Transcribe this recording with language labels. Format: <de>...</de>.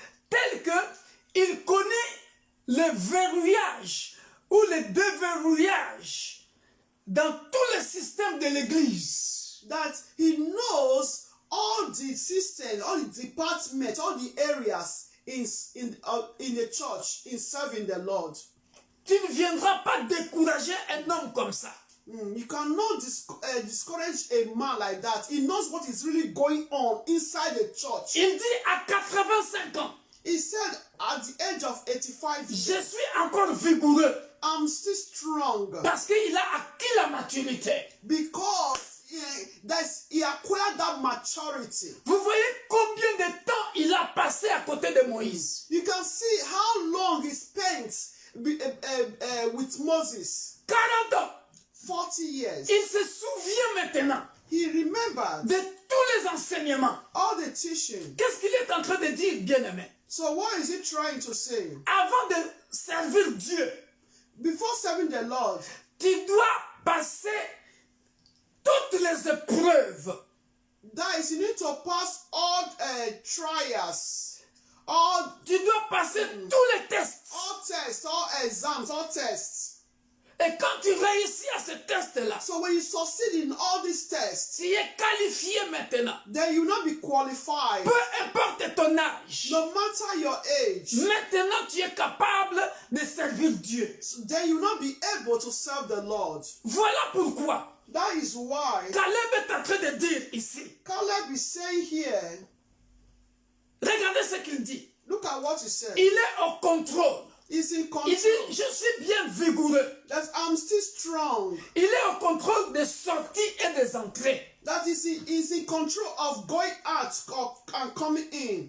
<fr>telle que il connaît le verrouillage ou le déverrouillage dans tout le système de l'Église.</fr> <en>that he knows all the systems, all the departments, all the areas in the church in serving the Lord.</en> <fr>Tu ne viendras pas décourager un homme comme ça.</fr> <en>You cannot discourage a man like that. He knows what is really going on inside the church.</en> <fr>Il dit à 85 ans,</fr> <en>He said at the age of 85</en> <fr>je</fr> <en>years,</en> <fr>suis encore vigoureux.</fr> <en>I'm still strong.</en> <fr>Parce qu'il a acquis la maturité.</fr> <en>Because he acquired that maturity.</en> <fr>Vous voyez combien de temps il a passé à côté de Moïse.</fr> <en>You can see how long he spent with Moses.</en> <fr>40 ans.</fr> <en>40 years.</en> <fr>Il se souvient maintenant</fr> <en>He remembered</en> <fr>de tous les enseignements.</fr> <en>all the teaching.</en> <fr>Qu'est-ce qu'il est en train de dire, bien-aimé?</fr> <en>So what is he trying to say?</en> <fr>Avant de servir Dieu,</fr> <en>Before serving the Lord,</en> <fr>tu dois passer toutes les épreuves.</fr> <en>that is, you need to pass all trials, all</en> <fr>Tu dois passer tous les tests.</fr> <en>tests, all exams, all tests.</en> <fr>Et quand tu réussis à ce test-là,</fr> <en>So when you succeed in all these tests,</en> <fr>tu es qualifié maintenant.</fr> <en>then you will not be qualified.</en> <fr>Peu importe ton âge.</fr> <en>No matter your age,</en> <fr>Maintenant, tu es capable de servir Dieu.</fr> <en>then you will not be able to serve the Lord.</en> <fr>Voilà pourquoi</fr> <en>That is why</en> <fr>Caleb est en train de dire ici.</fr> <en>Caleb is saying here,</en> <fr>Regardez ce qu'il dit.</fr> <en>look at what he said.</en> <fr>Il est au contrôle.</fr> <en>He's in</en> <fr>Il</fr> <en>control.</en> <fr>dit, je suis bien vigoureux.</fr> <en>That I'm still strong.</en> <fr>Il est au contrôle des sorties et des entrées.</fr> <en>That is, he is in control of going out and coming in.</en>